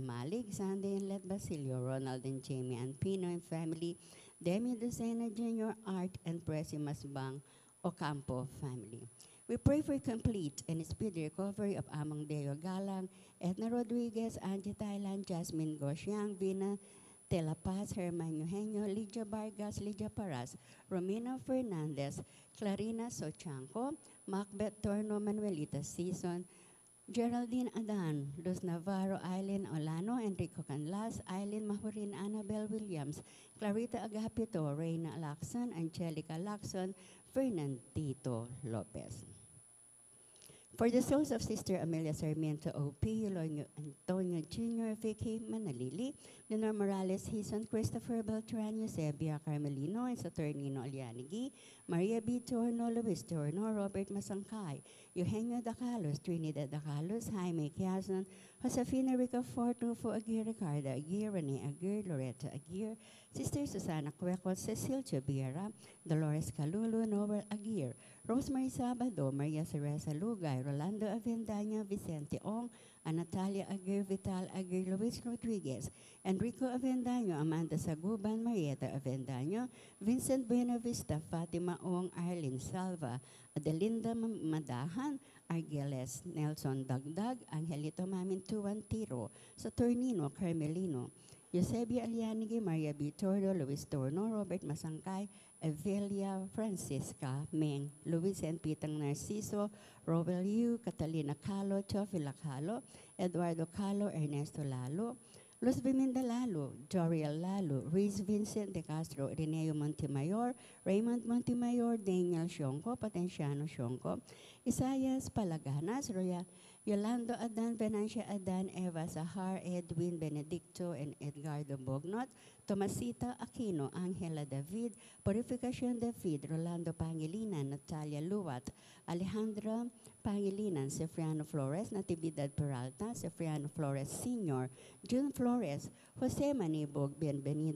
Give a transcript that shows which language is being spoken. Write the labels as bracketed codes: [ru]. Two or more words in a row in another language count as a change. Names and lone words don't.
[en] Malik, Sandy and Let Basilio, Ronald and Jamie and Pino and family, Demi Lucena Jr., Art and Presi Masbang Ocampo family. We pray for complete and speedy recovery of Amang Deo Galang, Edna Rodriguez, Angie Thailand, Jasmine Goshiang, Vina Tela Paz, Herman Eugenio, Lydia Vargas, Lydia Paras, Romina Fernandez, Clarina Sochanco, Macbeth Torno, Manuelita Season, Geraldine Adan, Luz Navarro, Eileen Olano, Enrico Canlas, Eileen Mahurin, Annabel Williams, Clarita Agapito, Reina Lacson, Angelica Lacson, Fernandito Lopez. For the souls of Sister Amelia Sarmiento O.P., Eloy Antonio Jr., Vicky Manalili, Leonor Morales Hison, Christopher Beltran, Eusebia Carmelino, and Saturnino Alianigi, Maria B. Torno, Luis Torno, Robert Masangkay, Eugenio Dacalos, Trinidad Dacalos, Jaime Quiazon, Josefina Rica Fortufo Aguirre, Ricardo Aguirre, Rene Aguirre, Loretta Aguirre, Sister Susana Cueco, Cecil Chabiera, Dolores Calulu, Noel Aguirre, Rosemary Sabado, Maria Teresa Lugay, Rolando Avendaño, Vicente Ong, Natalia Aguirre, Vital Aguirre, Luis Rodriguez, Enrico Avendaño, Amanda Saguban, Marieta Avendaño, Vincent Buenavista, Fatima Ong, Arlene Salva, Adelinda Madahan, Argeles Nelson Dagdag, Angelito Mamintuan Tiro, Saturnino Carmelino, Eusebia Alianigi, Maria B. Tordo, Luis Torno, Robert Masangkay, Evelia Francisca Meng, Luis and Pitang Narciso, Robel Yu, Catalina Calo, Teofila Calo, Eduardo Calo, Ernesto Lalo, Luz Biminda Lalo, Joriel Lalo, Riz Vincent de Castro, Reneo Montemayor, Raymond Montemayor, Daniel Shonko, Patenciano Shonko, Isaias Palaganas, Yolando Adan, Venancia Adan, Eva Sahar, Edwin Benedicto, and Edgardo Bognot, Tomasita Aquino, Angela David, Purificación David, Rolando Pangilinan, Natalia Luwat, Alejandra Pangilinan, Sefriano Flores, Natividad Peralta, Sefriano Flores Sr., June Flores, Jose Manibog, Bienvenido